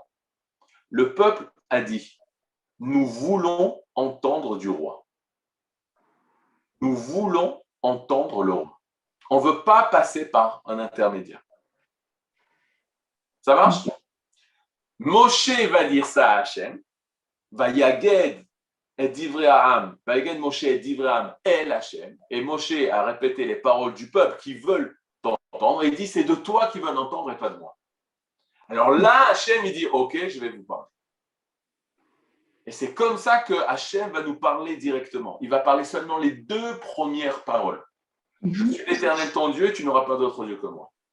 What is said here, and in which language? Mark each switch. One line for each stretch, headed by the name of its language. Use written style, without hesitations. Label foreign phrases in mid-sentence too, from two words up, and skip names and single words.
French: Le peuple a dit nous voulons entendre du roi. Nous voulons entendre le roi. On ne veut pas passer par un intermédiaire. Ça marche? Moshe va dire ça à Hachem,
Hebrew: ויגד את דברי העם, ויגד משה את דברי העם אל השם,
French: et Moshe a répété les paroles du peuple qui veulent t'entendre, et il dit c'est de toi qui veulent entendre et pas de moi. Alors là, Hachem, il dit ok, je vais vous parler. Et c'est comme ça que Hachem va nous parler directement. Il va parler seulement les 2 premières paroles. Je suis l'Éternel ton Dieu, tu n'auras pas d'autre Dieu que moi.